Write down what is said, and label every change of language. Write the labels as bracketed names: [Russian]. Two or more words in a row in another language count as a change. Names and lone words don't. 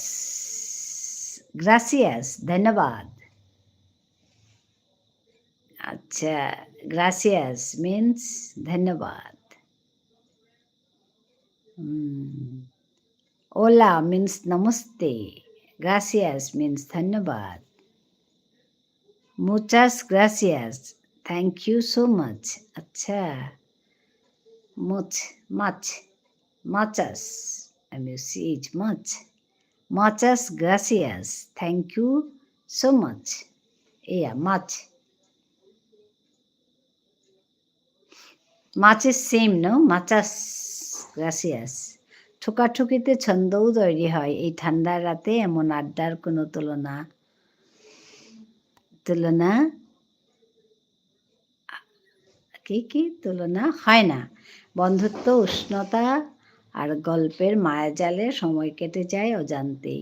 [Spanish] Gracias. [Bangla] ধন্যবাদ। আচ্ছা, [English] gracias means ধন্যবাদ। Hola means namaste. Gracias means ধন্যবাদ। [Spanish] Muchas gracias. [English] Thank you so much. আচ্ছা, muchas. I mean, see much. [Spanish] Muchas gracias. [English] Thank you so much. Yeah, much. Much is same, no? [Spanish] Muchas gracias. [Bangla] ঠোকাঠুকিতে ছন্দও তৈরি হয়। এই ঠান্ডার রাতে এমন আড্ডার কোনো তুলনা তুলনা হয় না। বন্ধুত্ব, উষ্ণতা আর গল্পের মায়াজালে সময় কেটে যায় অজান্তেই।